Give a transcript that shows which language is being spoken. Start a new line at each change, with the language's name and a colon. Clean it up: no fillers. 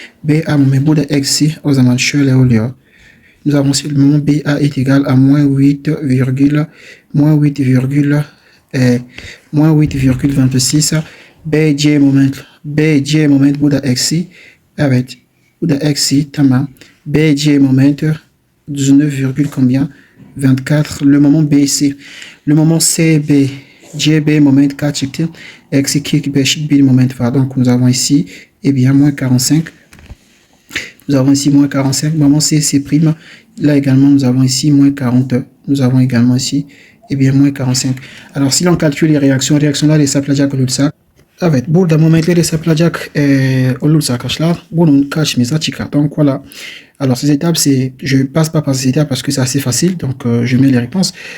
Turkish: BA moment burada eksi o zaman şöyle oluyor.
French: Nous avons ici le moment BA est égal à moins 8,26.
Turkish: BC moment burada eksi. Evet. Burada eksi tamam. BC moment 19, combien? 24.
French: Le moment BC.
Turkish: Le moment CB. CB moment kaç çıktı? Eksi 45 bir moment var.
French: Donc nous avons ici, eh bien, moins 45. Nous avons ici moins 45. Moment C prime. Là également, nous avons ici moins 40. Nous avons également ici, eh bien, moins 45. Alors si l'on calcule les
Turkish: réactionlar hesaplayacak olursak. Evet, burada momentleri hesaplayacak olursa arkadaşlar, bunun karşımıza çıkar.
French: Donc voilà. Alors ces étapes, je passe pas par ces étapes parce que c'est assez facile. Donc je mets les réponses.